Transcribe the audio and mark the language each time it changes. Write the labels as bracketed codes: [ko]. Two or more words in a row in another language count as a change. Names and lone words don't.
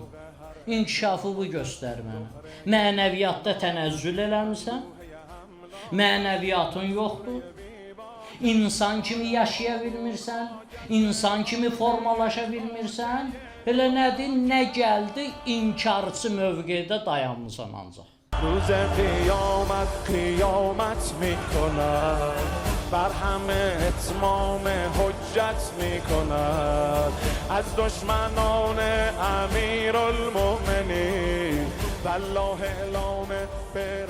[az] İnkişafı bu göstər mənə. Mənəviyyatda tənəzzül eləmirsən? Mənəviyyatın yoxdur. İnsan kimi yaşaya bilmirsən? İnsan kimi formalaşa bilmirsən? Elə nədir, nə gəldi, inkarçı mövqedə dayanmısan ancaq. [fa] روز قیامت قیامت میکند بر همه اتمام حجت میکند از دشمنان امیرالمؤمنین [ar] والله اعلام [fa] به